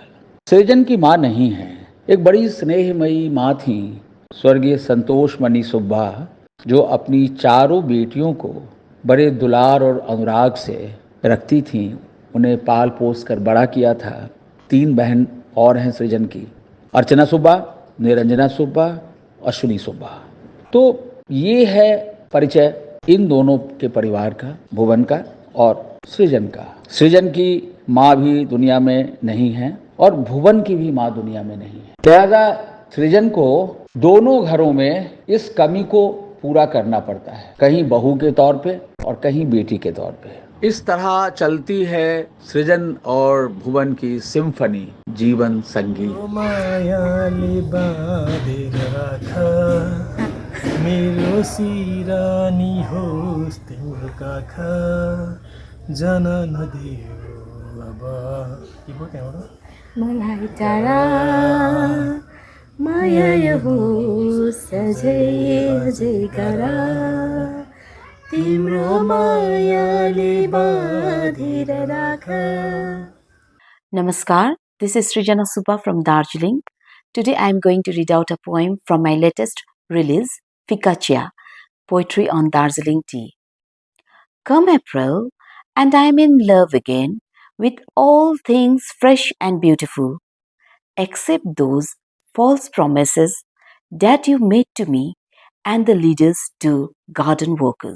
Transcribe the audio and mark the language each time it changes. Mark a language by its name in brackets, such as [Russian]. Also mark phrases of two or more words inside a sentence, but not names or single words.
[Hindi] सृजन की माँ नहीं है, एक बड़ी स्नेहमयी माँ थी, स्वर्गीय संतोष मणि सुब्बा, जो अपनी चारों बेटियों को बड़े दुलार और अनुराग से रखती थीं, उन्हें पाल पोस कर बड़ा किया था। 3 बहन और हैं सृजन की, अर्चना सुब्बा, निरंजना सुब्बा, अश्विनी सुब्बा। तो ये है परिचय इन दोनों के परिवार का, भुवन का और सृजन का। सृजन की माँ भी दुनिया में नहीं है और भुवन की भी माँ दुनिया में नहीं है। लिहाजा सृजन को दोनों घरों में इस कमी को पूरा करना पड़ता है, कहीं बहू के तौर पे और कहीं बेटी के तौर पे। इस तरह चलती है सृजन और भुवन की सिम्फनी, जीवन संगीत। [Nepali] मेरो सिरानी होस् तिम्रो काखा जान नदियो अब के भयो त्यहाँबाट मलाई टाढा माया होस् अझै अझै करा तिम्रो मायाले बाँधेर राख। [English] Namaskar, this is Srijana Subba from Darjeeling. Today I am going to read out a poem from my latest release, Fikachia, Poetry on Darjeeling Tea. Come April, and I am in love again with all things fresh and beautiful, except those false promises that you made to me and the leaders to garden workers.